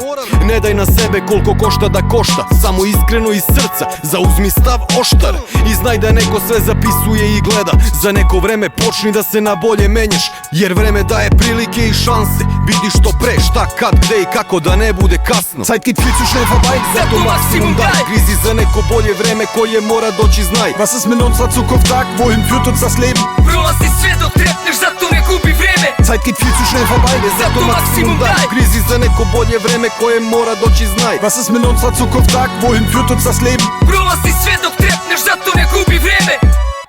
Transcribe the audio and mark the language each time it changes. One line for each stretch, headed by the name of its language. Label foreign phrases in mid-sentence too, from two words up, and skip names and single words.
Serbian: Ne daj na sebe koliko košta da košta, samo iskreno iz srca zauzmi stav oštar. I znaj da neko sve zapisuje i gleda. Za neko vreme počni da se na bolje menjaš, jer vreme daje prilike i šanse. Vidi što pre, šta, kad, gde i kako, da ne bude kasno.
German: Zeit geht viel zu schnell vorbei,
Serbian: zato Maximum daj. Grizi za neko bolje vreme koje mora doći, znaj.
German: Was ist mit unserer Zukunft, sag, wohin führt uns das Leben?
Serbian: Prolazi sve dok trepneš, zato ne gubi vreme.
German: Zeit geht viel zu schnell vorbei,
Serbian: zato Maximum daj. Grizi za neko bolje vreme koje mora doći, znaj.
German: Was ist mit unserer Zukunft, sag, wohin führt uns das Leben?
Serbian: Prolazi sve dok trepneš, zato ne gubi vreme.